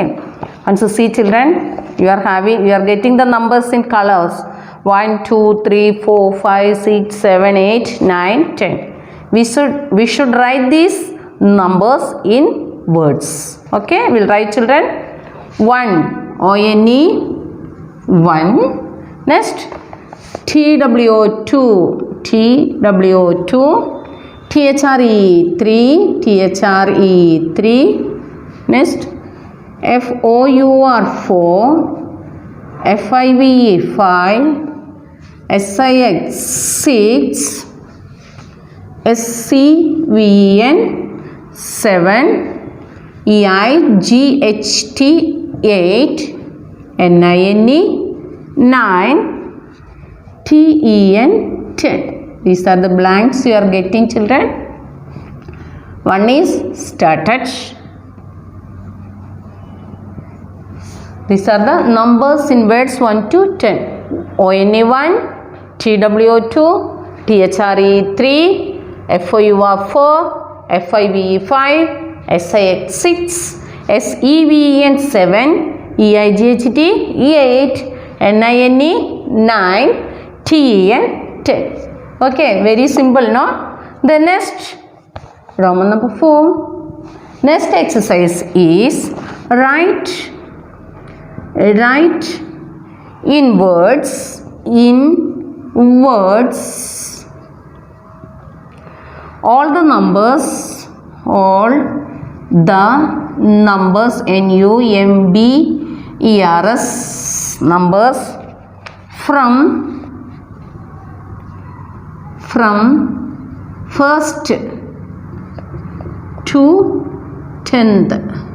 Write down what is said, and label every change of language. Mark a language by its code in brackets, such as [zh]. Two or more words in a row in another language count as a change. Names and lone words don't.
[en] And so see, children, you are getting the numbers in colors. 1, 2, 3, 4, 5, 6, 7, 8, 9, 10. We should write these numbers in words. Okay, we'll write, children. 1, O-N-E, 1. Next, T-W-O-2, T-W-O-2. T-H-R-E, 3, T-H-R-E, 3. Next, F-O-U-R, 4. F-I-V-E, 5. S-I-X, 6. S-C-V-E-N, 7. E-I-G-H-T, 8. N-I-N-E, 9. T-E-N, 10. These are the blanks you are getting, children. One is started. These are the numbers in words 1 to 10. O-N-E 1, T-W-O 2, T-H-R-E 3, F-O-U-R 4, F-I-V-E 5, S-I-X 6, S-E-V-E-N 7, E-I-G-H-T 8, N-I-N-E 9, T-E-N 10. Okay, very simple, no? The next, Roman number 4. Next exercise is write in words all the numbers N-U-M-B-E-R-S numbers from first to 10th.